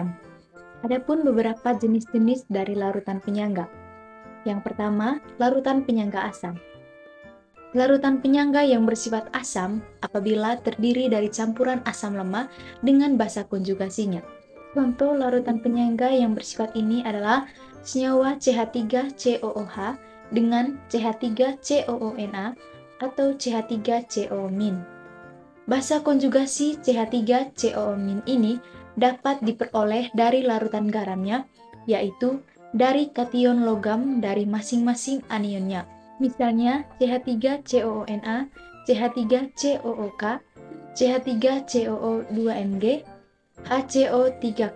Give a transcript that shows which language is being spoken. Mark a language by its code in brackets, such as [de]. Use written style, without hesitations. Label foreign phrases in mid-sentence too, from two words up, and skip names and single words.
[id] Adapun beberapa jenis-jenis dari larutan penyangga. Yang pertama, larutan penyangga asam. Larutan penyangga yang bersifat asam apabila terdiri dari campuran asam lemah dengan basa konjugasinya. Contoh larutan penyangga yang bersifat ini adalah senyawa CH3COOH dengan CH3COONa atau CH3COO-. Basa konjugasi CH3COO- ini dapat diperoleh dari larutan garamnya, yaitu dari kation logam dari masing-masing anionnya. Misalnya CH3COONa, CH3COOK, CH3COO2Mg, HCO3K.